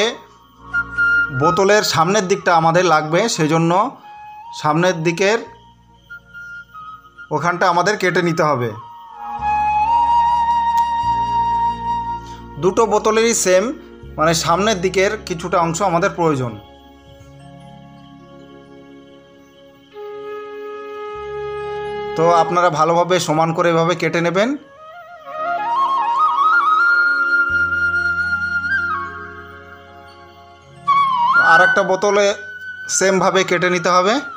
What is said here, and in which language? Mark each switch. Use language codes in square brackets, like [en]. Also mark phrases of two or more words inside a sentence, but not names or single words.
[bn] বোতলের সামনের দিকটা আমাদের লাগবে, सेजন্য সামনের দিকের ওখানটা আমাদের কেটে নিতে হবে। দুটো বোতলেরই সেম, মানে সামনের দিকের কিছুটা অংশ আমাদের প্রয়োজন। তো আপনারা ভালোভাবে সমান করে এভাবে কেটে নেবেন। আর একটা বোতলে সেম ভাবে কেটে নিতে হবে।